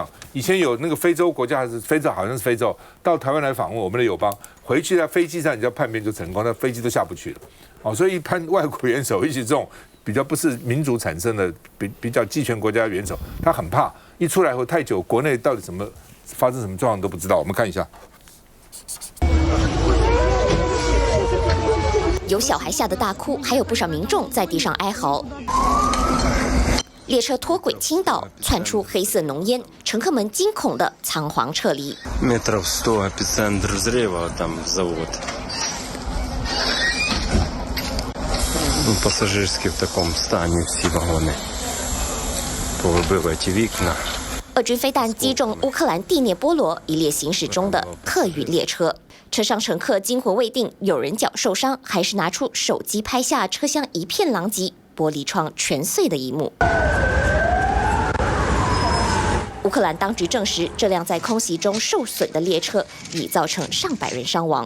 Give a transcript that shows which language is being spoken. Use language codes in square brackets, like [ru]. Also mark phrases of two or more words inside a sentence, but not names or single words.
[zh] 以前有那个非洲国家还是非洲，好像是非洲到台湾来访问我们的友邦，回去在飞机上你要叛变就成功，那飞机都下不去了所以一般外国元首，尤其这种比较不是民主产生的比较集权国家的元首，他很怕一出来后太久，国内到底发生什么状况都不知道。我们看一下，有小孩吓得大哭，还有不少民众在地上哀嚎。列车脱轨倾倒，窜出黑色浓烟，乘客们惊恐地仓皇撤离。 [ru] метров 100 эпицентр взрыва, там завод. Пассажирские в таком [uk] стані всі вагони. Повибили ті вікна. [zh] 俄军飞弹击中乌克兰第聂波罗一列行驶中的客运列车，车上乘客惊魂未定，有人脚受伤，还是拿出手机拍下车厢一片狼藉、玻璃窗全碎的一幕。乌克兰当局证实，这辆在空袭中受损的列车已造成上百人伤亡。